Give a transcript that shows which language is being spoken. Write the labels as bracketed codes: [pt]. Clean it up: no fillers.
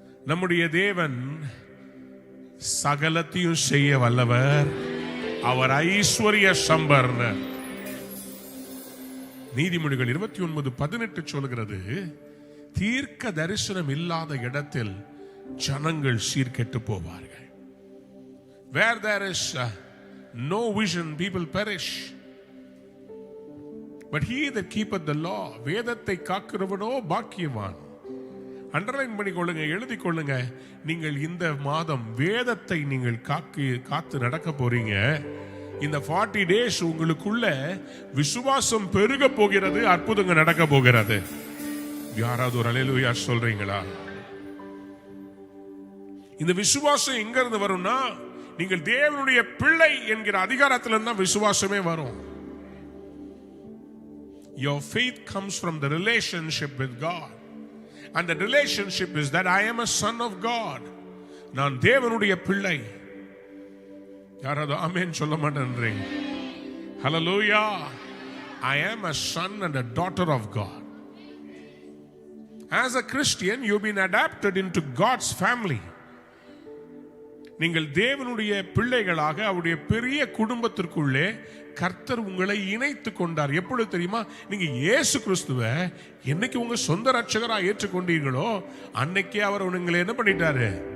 [ta] நம்முடைய தேவன் சகலத்தையும் செய்ய வல்லவர், அவர் ஐஸ்வர்ய சம்பர்னர். நீதிமொழிகள் 29:18 சொல்கிறது, தீர்க்க தரிசனம் இல்லாத இடத்தில் ஜனங்கள் சீர்கெட்டு போவார்கள். [en] Where there is no vision, people perish. But he that keepeth the law, [ta] வேதத்தை காக்கிறவனோ பாக்கியவான். அண்டர்லைன் பண்ணிக்கொள்ளுங்க, எழுதி கொள்ளுங்க. நீங்கள் இந்த மாதம் வேதத்தை நீங்கள் காத்து நடக்க போறீங்க. இந்த 40 days உங்களுக்குள்ள விசுவாசம் பெருக போகிறது, அற்புதங்கள் நடக்க போகிறது. யாராவது ஒரு அல்லேலூயா சொல்றீங்களா? இந்த விசுவாசம் எங்க இருந்து வரும்னா, நீங்கள் தேவனுடைய பிள்ளை என்கிற அதிகாரத்துல இருந்தா விசுவாசமே வரும். [en] Your faith comes from the relationship with God. And the relationship is that I am a son of God. [ta] நான் தேவனுடைய பிள்ளை. யாராவது ஆமென் சொல்ல மாட்டேன்றீங்க? Hallelujah. [en] I am a son and a daughter of God. As a Christian, you've been adapted into God's family. [ta] நீங்கள் தேவனுடைய பிள்ளைகளாக அவருடைய பெரிய குடும்பத்திற்குள்ளே கர்த்தர் உங்களை இணைத்து கொண்டார். எப்பொழுது தெரியுமா? நீங்க இயேசு கிறிஸ்துவை என்னைக்கு உங்க சொந்த ரட்சகரா ஏற்றுக்கொண்டீர்களோ அன்னைக்கே அவர் உங்களை என்ன பண்ணிட்டாரு?